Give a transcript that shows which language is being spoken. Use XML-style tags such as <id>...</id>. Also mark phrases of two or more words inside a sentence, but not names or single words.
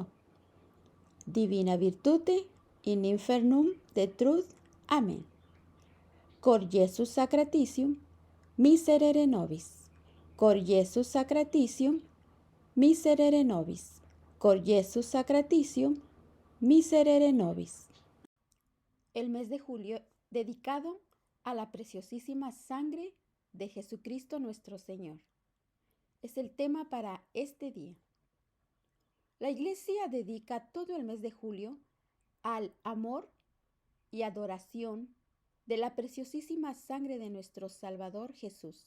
<la>Divina virtute in infernum detruit. Amén. Cor Jesus sacratitium, miserere nobis. Cor Jesus sacratitium, miserere nobis. Cor Jesus sacratitium, miserere nobis.</la> <es>El mes de julio dedicado a la preciosísima sangre de Jesucristo nuestro Señor. Es el tema para este día. La Iglesia dedica todo el mes de julio al amor y adoración de la preciosísima sangre de nuestro Salvador Jesús.</es>